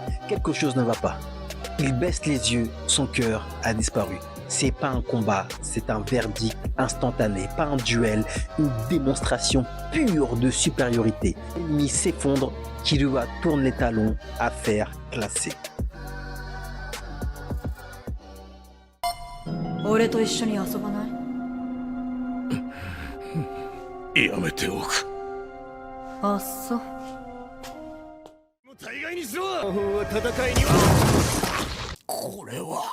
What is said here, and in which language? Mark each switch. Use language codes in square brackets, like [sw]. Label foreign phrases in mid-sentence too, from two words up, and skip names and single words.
[fr] Quelque chose ne va pas. Il baisse les yeux, son cœur a disparu. C'est pas un combat, c'est un verdict instantané, pas un duel, une démonstration pure de supériorité. L'ennemi s'effondre, Killua tourne les talons, affaire classée. [ja] 俺と一緒に遊ばない？やめておく。あっそう。大概にしろ。戦いにはこれは